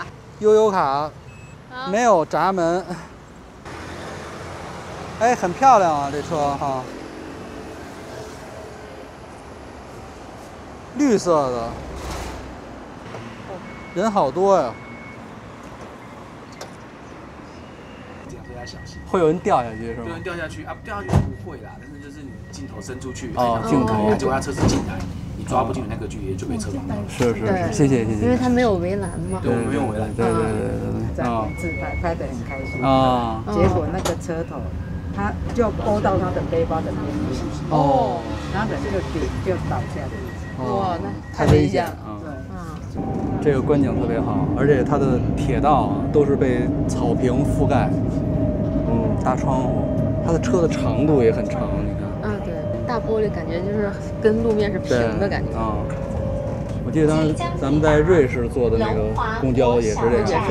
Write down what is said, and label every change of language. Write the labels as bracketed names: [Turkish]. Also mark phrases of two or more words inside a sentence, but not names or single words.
[Chinese] 悠遊卡，沒有閘門。哎，很漂亮啊，這車哈。綠色的。人好多呀！這樣要小心，會有人掉下去是嗎？有人掉下去啊，掉下去不會啦，但是就是你鏡頭伸出去，鏡頭，結果他車子進來，你抓不進那個距離就被車撞到了。是，謝謝。因為它沒有圍欄嘛。對，沒有圍欄。對。在自拍得很開心啊，結果那個車頭，他就勾到他的背包的邊緣，然後人就倒下來。哇，那太危險了。這個觀景特別好，而且它的鐵道都是被草坪覆蓋，大窗戶，它的車的長度也很長，你看。對。大玻璃感觉就是跟路面是平的感觉啊。我记得当时咱们在瑞士坐的那个公交也是这样，